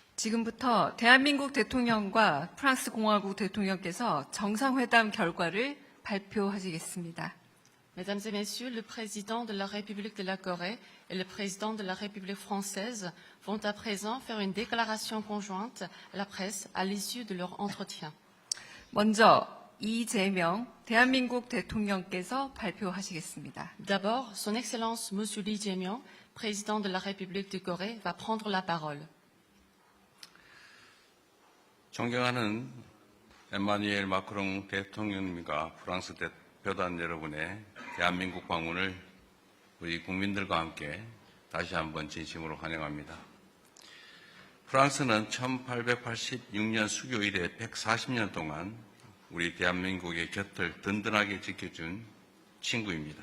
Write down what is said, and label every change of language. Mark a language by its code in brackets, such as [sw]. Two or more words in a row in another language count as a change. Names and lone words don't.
[ko] 지금부터 대한민국 대통령과 프랑스 공화국 대통령께서 정상회담 결과를 발표하시겠습니다. [fr] Mesdames et Messieurs, le président de la République de la Corée et le président de la République française vont à présent faire une déclaration conjointe à la presse à l'issue de leur entretien. [ko] 먼저 이재명 대한민국 대통령께서 발표하시겠습니다. [fr] D'abord, Son Excellence Monsieur Lee Jae-myung, président de la République de Corée, va prendre la parole. [ko] 존경하는 에마뉘엘 마크롱 대통령님과 프랑스 대표단 여러분의 대한민국 방문을 우리 국민들과 함께 다시 한번 진심으로 환영합니다. 프랑스는 1886년 수교 이래 140년 동안 우리 대한민국의 곁을 든든하게 지켜준 친구입니다.